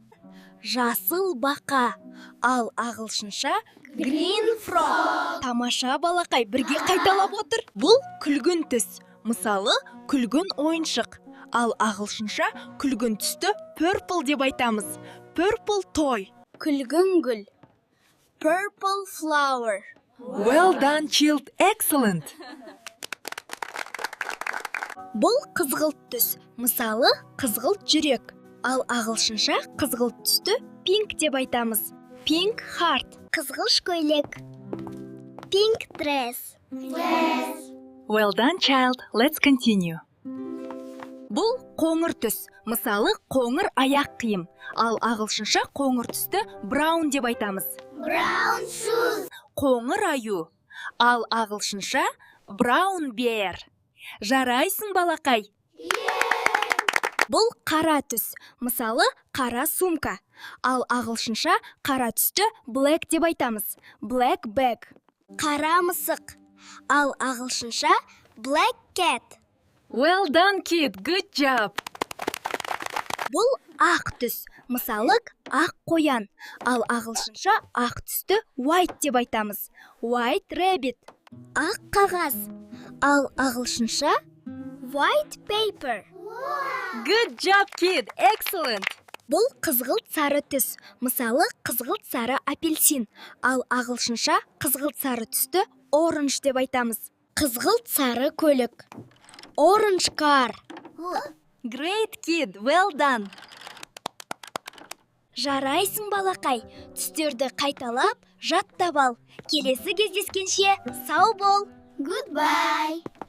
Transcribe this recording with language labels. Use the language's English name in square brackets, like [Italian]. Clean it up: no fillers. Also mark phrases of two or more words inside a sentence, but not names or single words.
[Kazakh] Жасыл бақа, ал ағылшынша [English] Green frog. [Kazakh] Тамаша балақай, бірге қайталап отыр. Бұл күлгін түс, мысалы күлгін ойыншық, ал ағылшынша күлгін түсті purple деп айтамыз. [English] Purple toy. [Kazakh] Күлгін гүл. [English] Purple flower. Well done, child. Excellent. [Kazakh] Бұл қызғылт түс, мысалы қызғылт жүрек, ал ағылшынша қызғылт түсті pink деп айтамыз. [English] Pink heart. [Kazakh] Қызғыш көйлек. [English] Pink dress. Well done, child. Let's continue. [Kazakh] Бұл қоңыр түс, мысалы қоңыр аяқ киім, ал ағылшынша қоңыр түсті brown деп айтамыз. [English] Brown shoes. [Kazakh] Қоңыр аю, ал ағылшынша [English] brown bear. [Kazakh] Жарайсың балақай. Бұл қара түс, мысалы қара сумка, ал ағылшынша қара түсті black деп айтамыз. [English] Black bag. [Kazakh] Қара мысық, ал ағылшынша [English] black cat. Well done, kid. Good job. [Kazakh] Бұл ақ түс, мысалы ақ қоян, ал ағылшынша ақ түсті white деп айтамыз. [English] White rabbit. [Kazakh] Ақ қағаз, ал ағылшынша [English] white paper. Good job, kid. Excellent. [Kazakh] Бұл қызғылт сары түс, мысалы қызғылт сары апельсин, ал ағылшынша қызғылт сары түсті orange деп айтамыз. Қызғылт сары көлік. [English] Orange car. Great, kid. Well done. [Kazakh] Жарайсың балақай, түстерді қайталап, жаттап ал. Келесі кездескенше сау бол. [English] Goodbye.